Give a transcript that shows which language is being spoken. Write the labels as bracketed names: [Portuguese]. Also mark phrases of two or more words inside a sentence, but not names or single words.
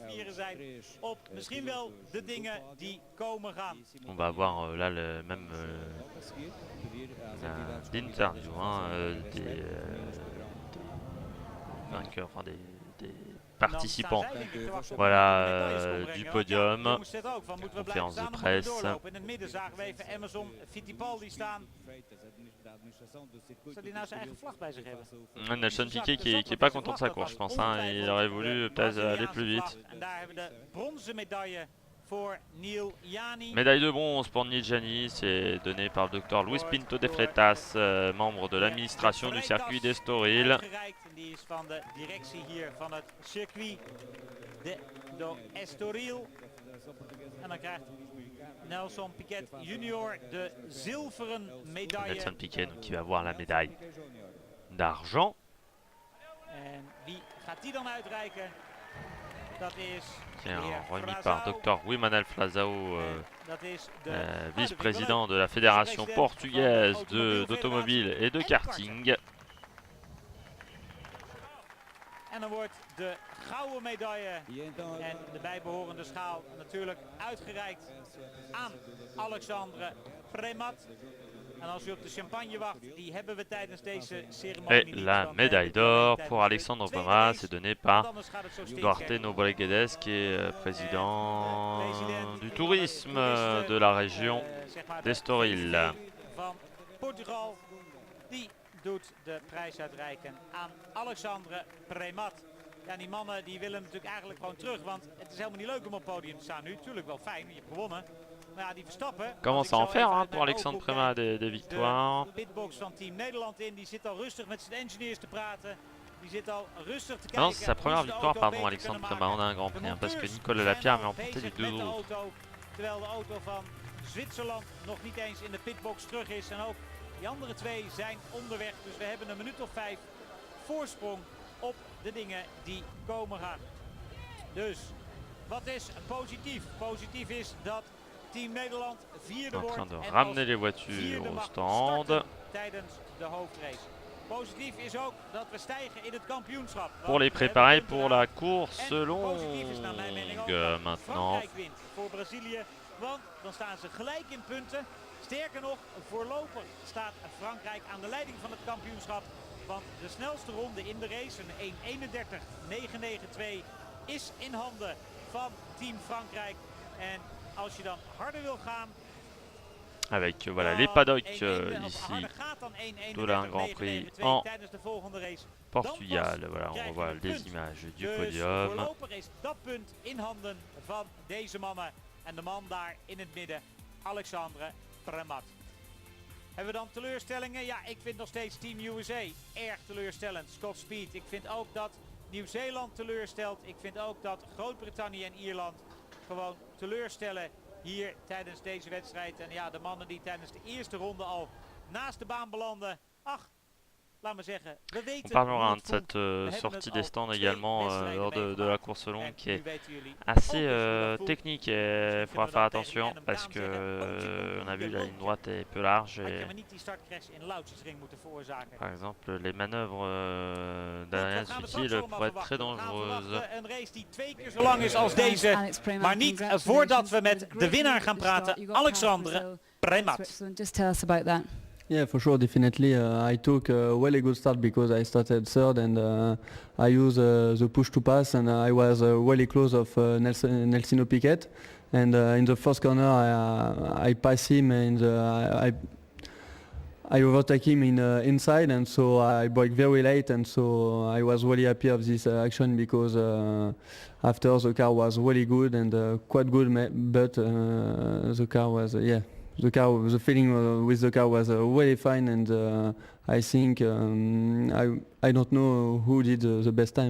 [French] On va avoir là le même l'interview des vainqueurs, enfin des participants, voilà, du podium, conférence de presse. [Dutch] In het midden zagen we even Emerson Fittipaldi staan. Zou die nou zijn eigen vlag bij zich hebben? [French] Nelson Piquet qui est pas content de sa course, je pense. Il aurait voulu peut-être aller plus vite. [Dutch] En daar hebben we de bronzen medaille voor Neil Jani. [French] Médaille de bronze pour Neil Jani, c'est donné par le docteur Luis Pinto de Freitas, membre de l'administration du circuit d'Estoril. [Dutch] Uitgereikt. En die is van de directie hier van het circuit de Estoril. En dan krijgt Nelson Piquet junior de zilveren medaille. [French] Nelson Piquet donc, qui va avoir la médaille d'argent. [Dutch] En wie gaat die dan uitreiken? Dat is [French] qui est [Dutch] de heer [French] remis Frazao. par Dr. Wimanel Frazao, [Dutch] Dat is de [French] vice-président de la Fédération portugaise d'automobile et de karting. [Dutch] En dan wordt de gouden medaille [Portuguese] E então [Dutch] en de bijbehorende schaal natuurlijk uitgereikt aan Alexandre Premat. En als u op de champagne wacht, die hebben we tijdens deze ceremonie [French] Et [Dutch] niet. [French] la [Dutch] want [French] médaille [Dutch] we hebben [French] d'or [Dutch] tijdens [French] pour [Dutch] de [French] Alexandre [Dutch] tweede [French] Premat, [Dutch] race, [French] c'est donné [Dutch] want [French] par [Dutch] anders gaat het zo steeds [French] Duarte [Dutch] verder. [French] Nobreguedes, qui est président du tourisme de la région [Dutch] Zeg maar de [French] d'Estoril. [Dutch] VVD van Portugal, die doet de prijs uitreiken aan Alexandre Premat. Ja, die mannen die willen natuurlijk eigenlijk gewoon terug, want het is helemaal niet leuk om op het podium te staan nu. Tuurlijk wel fijn, je hebt gewonnen. Maar ja, die Verstappen... [French] Commence à en faire hein, pour Alexandre Premat des victoires. [Dutch] De pitbox van Team Nederland in, die zit al rustig met zijn engineers te praten. Die zit al rustig te [French] Ah non, [Dutch] kijken. [French] c'est sa première [Dutch] hoe ze de [French] victoire, [Dutch] auto [French] pardon, [Dutch] beter [French] Alexandre [Dutch] kunnen [French] Premat. On [Dutch] maken. [French] a un Grand [Dutch] De [French] Prix, hein, parce que [Dutch] monteurs [French] Nicolas [Dutch] zijn [French] Lapierre [Dutch] al [French] met emporté [Dutch] bezig [French] les deux [Dutch] met de [French] autres. [Dutch] auto, terwijl de auto van Zwitserland nog niet eens in de pitbox terug is. En ook die andere twee zijn onderweg. Dus we hebben een minuut of 5 voorsprong op de dingen die komen gaan. Dus, wat is positief? Positief is dat Team Nederland vierde En wordt [French] train de [Dutch] en [French] ramener [Dutch] als [French] les voitures [Dutch] vierde [French] au [Dutch] mag [French] stand. [Dutch] starten tijdens de hoofdrace. Positief is ook dat we stijgen in het kampioenschap. [French] Pour les [Dutch] Want we [French] préparer [Dutch] hebben [French] pour la course [Dutch] en positief is naar mijn mening ook [French] longue [Dutch] dat [French] maintenant. [Dutch] Frankrijk wint voor Brazilië, want dan staan ze gelijk in punten. Sterker nog, voorlopig staat Frankrijk aan de leiding van het kampioenschap. Want de snelste ronde in de race, een 1:31.992, is in handen van Team Frankrijk. En als je dan harder wil gaan... [French] Avec voilà, les [Dutch] dan [French] paddocks [Dutch] 1:31 of [French] ici, [Dutch] harder gaat dan [French] de la Grand Prix [Dutch] 1:31.992 en tijdens de volgende race. [French] Portugal. Voilà, on [Dutch] krijg je [French] revoit [Dutch] een [French] les [Dutch] punt. [French] images du [Dutch] Dus [French] podium. [Dutch] voorlopig is dat punt in handen van deze mannen. En de man daar in het midden, Alexandre Premat. Hebben we dan teleurstellingen? Ja, ik vind nog steeds Team USA erg teleurstellend. Scott Speed. Ik vind ook dat Nieuw-Zeeland teleurstelt. Ik vind ook dat Groot-Brittannië en Ierland gewoon teleurstellen hier tijdens deze wedstrijd. En ja, de mannen die tijdens de eerste ronde al naast de baan belanden. Ach, laat maar zeggen, we [French] On [Dutch] weten [French] parlera [Dutch] hoe [French] de [Dutch] het voelt. [French] cette [Dutch] We hebben [French] sortie [Dutch] het [French] des [Dutch] al [French] stands [Dutch] 2 [French] également [Dutch] wedstrijden [French] lors de la [Dutch] meegemaakt. [French] course [Dutch] En [French] longue qui [Dutch] nu [French] est [Dutch] weten jullie [French] assez [Dutch] ook dus hoe dat voelt. [French] technique et il faudra faire attention parce que on a vu la ligne droite est peu large [Dutch] Had je [French] et [Dutch] maar niet die startcrash in Lautsjesring moeten veroorzaken. [French] par exemple les manœuvres [Dutch] Goed, [French] d'Adrien [Dutch] wat gaan we [French] Sutil [Dutch] straks allemaal [French] pourraient être très [Dutch] verwachten? We gaan [French] dangereuses. [Dutch] verwachten een race die 2 keer zo lang is als deze. Alex Premat, Maar niet voordat we met de winnaar gaan praten, Alexandre Premat. [English] Just tell us about that. Yeah, for sure, definitely. I took a really good start because I started third and I used the push to pass and I was really close of Nelsino Piquet. And in the first corner, I pass him and I overtake him inside, and so I brake very late, and so I was really happy of this action because after the car was really good and quite good, but the car was the feeling with the car was really fine, and I think I don't know who did the best time.